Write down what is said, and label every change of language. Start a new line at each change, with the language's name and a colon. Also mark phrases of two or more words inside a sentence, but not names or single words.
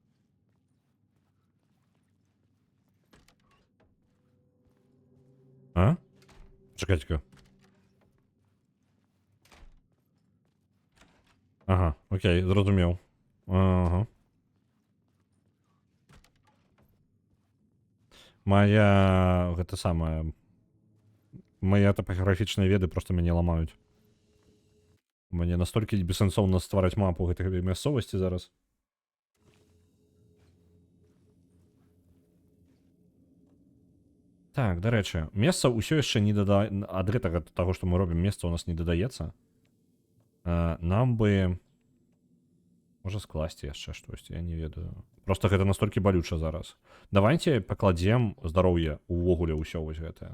Belarusian: Чакайце-ка. Ага, окей, зразумеў. Ага. Моя, гэта самая,
Ukrainian: Мої топографічні веди просто мене ламають. Мені настільки безсенсовно створити мапу гэтої місцевості зараз. Так, до речі,
Belarusian: месца ўсё яшчэ не дада... ад гэтага таго, што мы робім, месца у нас не дадаецца. Нам бы... Можа скласці яшчэ штосьці, я не ведаю. Просто гэта настолькі балюча зараз. Давайте пакладзем здароўе увогуле ўсё вось гэтае.